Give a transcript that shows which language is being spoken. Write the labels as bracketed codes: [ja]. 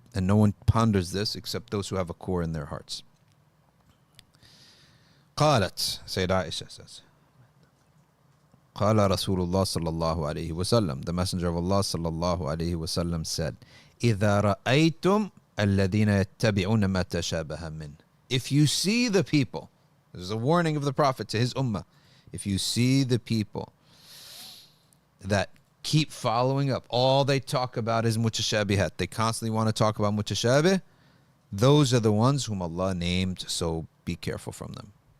[en] And no one ponders this except those who have a core in their hearts. [ar] قالت, [en] Sayyidah Aisha says, [ar] قال رسول الله صلى الله عليه وسلم, [en] the Messenger of Allah [ar] صلى الله عليه وسلم said, إذا رأيتم الذين يتبعون ما تشابه منه. [en] If you see the people, this is a warning of the Prophet to his ummah, if you see the people that keep following up, all they talk about is mutashabihat, they constantly want to talk about mutashabih, those are the ones whom Allah named, so be careful from them.